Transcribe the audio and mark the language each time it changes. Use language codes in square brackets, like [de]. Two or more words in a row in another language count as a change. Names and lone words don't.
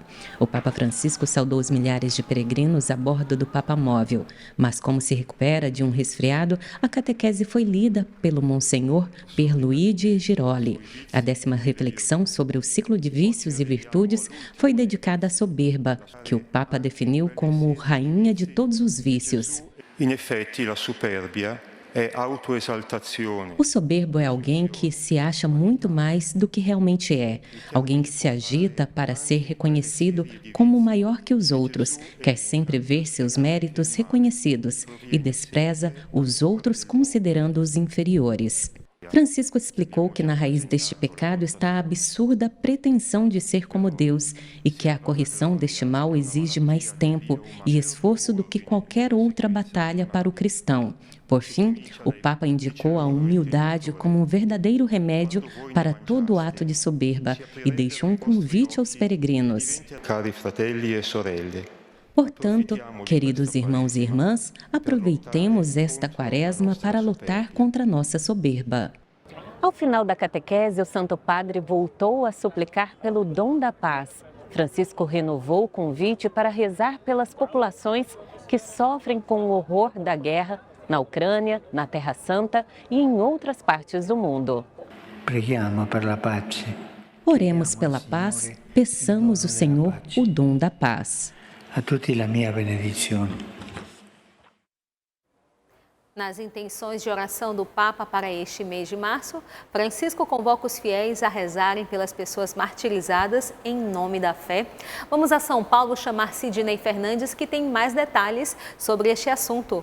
[pt] O Papa Francisco saudou os milhares de peregrinos a bordo do Papa Móvel, mas como se recupera de um resfriado, a catequese foi lida pelo Monsenhor Pierluigi Giroli. A 10ª reflexão sobre o ciclo de vícios e virtudes foi dedicada à soberba, que o Papa definiu como rainha de todos os vícios. [it] In effetti, la superbia è autoesaltazione. [pt] O soberbo é alguém que se acha muito mais do que realmente é. Alguém que se agita para ser reconhecido como maior que os outros, quer sempre ver seus méritos reconhecidos e despreza os outros considerando-os inferiores. Francisco explicou que na raiz deste pecado está a absurda pretensão de ser como Deus e que a correção deste mal exige mais tempo e esforço do que qualquer outra batalha para o cristão. Por fim, o Papa indicou a humildade como um verdadeiro remédio para todo ato de soberba e deixou um convite aos peregrinos. [it] Cari fratelli e sorelle. [pt] Portanto, queridos irmãos e irmãs, aproveitemos esta quaresma para lutar contra a nossa soberba. Ao final da catequese, o Santo Padre voltou a suplicar pelo dom da paz. Francisco renovou o convite para rezar pelas populações que sofrem com o horror da guerra na Ucrânia, na Terra Santa e em outras partes do mundo. [it] Preghiamo per la pace. [pt] Oremos pela paz, peçamos ao Senhor o dom da paz. [it] A tutti la mia benedizione. [pt] Nas intenções de oração do Papa para este mês de março, Francisco convoca os fiéis a rezarem pelas pessoas martirizadas em nome da fé. Vamos a São Paulo chamar Sidney Fernandes, que tem mais detalhes sobre este assunto.